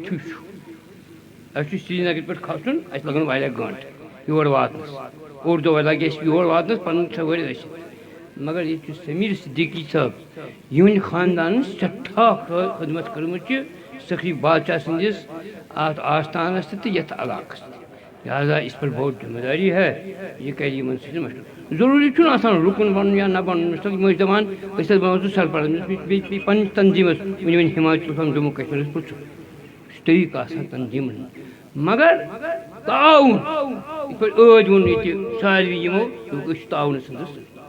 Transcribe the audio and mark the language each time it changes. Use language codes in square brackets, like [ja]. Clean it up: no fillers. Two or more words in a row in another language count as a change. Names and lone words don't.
[ks] چھُ اَسہِ چھُ سرینگرٕ پٮ۪ٹھ کھسُن اَسہِ لگن واریاہ گٲنٛٹہٕ یور واتنس اوٚڑ دۄہ لگہِ اَسہِ یور واتنس پنُن سوٲرۍ ٲسِتھ مگر ییٚتہِ چھُ سمیٖر صدیٖقی صٲب یِہٕنٛدِ خاندانن سٮ۪ٹھاہ خدمت کٔرمٕژ چھِ سخی بادشاہ سٕنٛدِس اَتھ آستانس تہِ تہٕ یتھ علاقس تہِ لہٰذا [ur] اِس پر بہت ذمہٕ دٲری ہے [ks] یہِ کرِ یِمن سۭتۍ مشورٕ ضروٗری چھُنہٕ آسان رُکُن بنُن یا نہ بنُن مِثال یِم ٲسۍ دپان أسۍ حظ بناوو ژٕ سرپرست بیٚیہِ پننِس تنظیٖمس وۄنۍ ہِماچل فرام جموں کشمیٖرس پرٛژھُن یہِ چھُ طریٖقہٕ آسان تنظیٖمن مگر تعاوُن یِتھ پٲٹھۍ ٲدۍ ووٚن ییٚتہِ ساروی یِمو أسۍ چھِ تعاونہٕ سٕنٛدِس